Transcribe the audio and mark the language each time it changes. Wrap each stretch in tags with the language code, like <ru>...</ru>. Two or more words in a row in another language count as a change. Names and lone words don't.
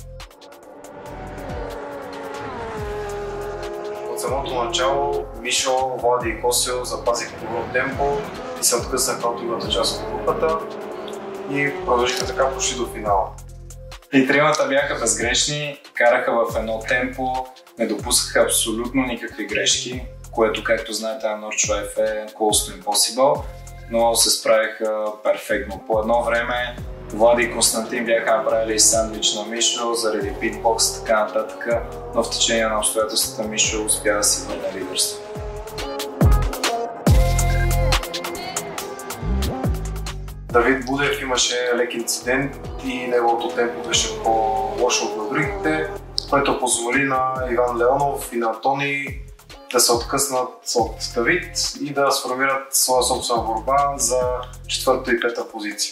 <bg>От самото начало Мишо, Влади и Косел запазиха добро темпо и се откъснаха от другата част от групата и продължиха така почти до финала. И тримата бяха безгрешни, караха в едно темпо, не допускаха абсолютно никакви грешки, което, както знаете, на Nordschleife е</bg> <en>close to impossible,</en> <bg>но се справиха перфектно. По едно време Влади и Константин бяха направили сандвич на Мишо заради питбокс и така нататък, но в течение на обстоятелствата Мишо успя да си върне лидерство. Давид Будев имаше лек инцидент и неговото темпо беше по-лошо от другите, което позволи на Иван Леонов и на Антони да се откъснат от Давид и да сформират своя собствена борба за 4-та и 5-та позиция.</bg>